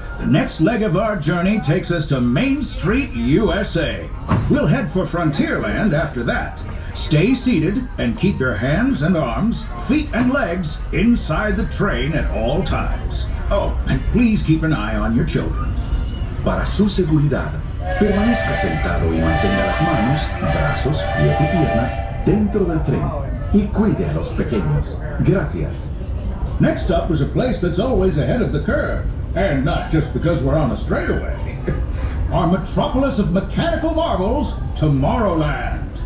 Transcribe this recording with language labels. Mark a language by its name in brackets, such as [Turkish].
[English] The next leg of our journey takes us to Main Street, USA. We'll head for Frontierland after that. Stay seated and keep your hands and arms, feet and legs inside the train at all times. Oh, and please keep an eye on your children. [Spanish] Para su seguridad, permanezca sentado y mantenga las manos, brazos, pies y piernas dentro del tren y cuide a los pequeños. Gracias. [English] Next up is a place that's always ahead of the curve, and not just because we're on a straightaway. Our metropolis of mechanical marvels, Tomorrowland.